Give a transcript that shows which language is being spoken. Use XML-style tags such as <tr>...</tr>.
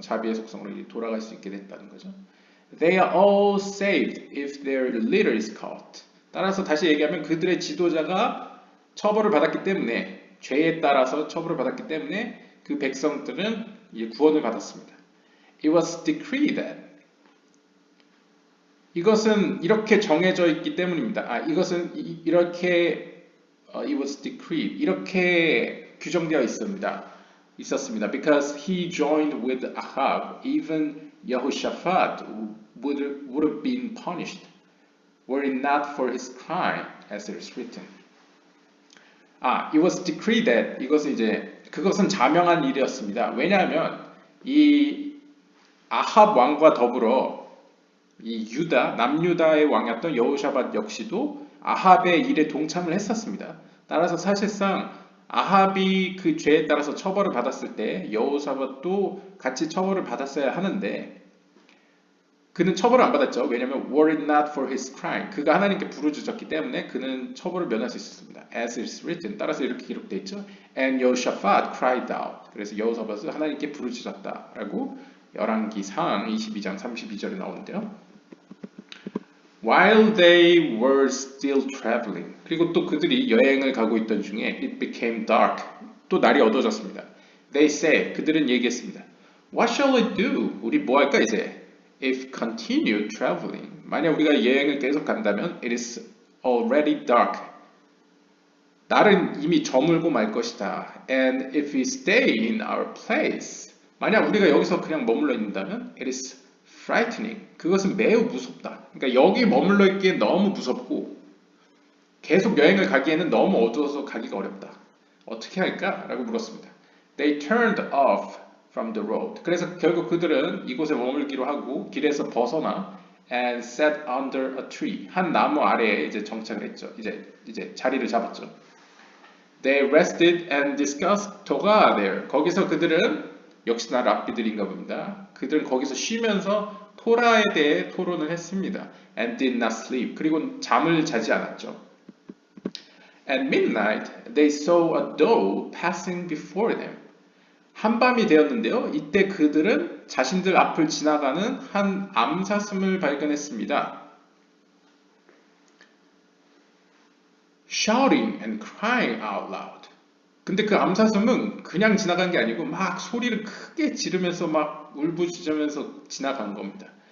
<ko>자비의 속성으로 돌아갈 수 있게 됐다는 거죠.</ko> <en>They are all saved if their leader is caught.</en> <ko>따라서 다시 얘기하면 그들의 지도자가 처벌을 받았기 때문에, 죄에 따라서 처벌을 받았기 때문에 그 백성들은 구원을 받았습니다.</ko> <en>It was decreed that.</en> <ko>이것은 이렇게 정해져 있기 때문입니다. 이것은 이렇게</ko> <en>it was decreed.</en> <ko>이렇게 규정되어 있었습니다.</ko> <en>Because he joined with Ahab, even Yehoshaphat would have been punished, were it not for his crime, as it is written. It was decreed that.</en> <ko>그것은 자명한 일이었습니다. 왜냐하면 이 아합 왕과 더불어 이 남유다의 왕이었던 여호샤밧 역시도 아합의 일에 동참을 했었습니다. 따라서 사실상 아합이 그 죄에 따라서 처벌을 받았을 때 여호사밧도 같이 처벌을 받았어야 하는데 그는 처벌을 안 받았죠. 왜냐하면</ko> <en>were it not for his crime,</en> <ko>그가 하나님께 부르짖었기 때문에 그는 처벌을 면할 수 있었습니다.</ko> <en>As it is written,</en> <ko>따라서 이렇게 기록되어 있죠.</ko> <en>And Yehoshaphat cried out.</en> <ko>그래서 여호사밧은 하나님께 부르짖었다라고 열왕기상 22장 32절에 나오는데요.</ko> <en>While they were still traveling,</en> <ko>그리고 또 그들이 여행을 가고 있던 중에</ko> <en>it became dark,</en> <ko>또 날이 어두워졌습니다.</ko> <en>They said,</en> <ko>그들은 얘기했습니다.</ko> <en>What shall we do?</en> <ko>우리 뭐 할까 이제?</ko> <en>If continue traveling,</en> <ko>만약 우리가 여행을 계속 간다면</ko> <en>it is already dark.</en> <ko>날은 이미 저물고 말 것이다.</ko> <en>And if we stay in our place,</en> <ko>만약 우리가 여기서 그냥 머물러 있는다면</ko> <en>it is frightening.</en> <ko>그것은 매우 무섭다. 그러니까 여기 머물러 있기에 너무 무섭고 계속 여행을 가기에는 너무 어두워서 가기가 어렵다. 어떻게 할까? 라고 물었습니다.</ko> <en>They turned off from the road.</en> <ko>그래서 결국 그들은 이곳에 머물기로 하고 길에서 벗어나</ko> <en>and sat under a tree.</en> <ko>한 나무 아래에 이제 정착을 했죠. 이제 자리를 잡았죠.</ko> <en>They rested and discussed together.</en> <ko>거기서 그들은 역시나 랍비들인가 봅니다. 그들은 거기서 쉬면서 토라에 대해 토론을 했습니다.</ko> <en>And did not sleep.</en> <ko>그리고 잠을 자지 않았죠.</ko> <en>At midnight, they saw a doe passing before them.</en> <ko>한밤이 되었는데요. 이때 그들은 자신들 앞을 지나가는 한 암사슴을 발견했습니다.</ko> <en>Shouting and crying out loud.</en> <ko>근데 그 암사슴은 그냥 지나간 게 아니고 막 소리를 크게 지르면서 막 울부짖으면서 지나간 겁니다.</ko>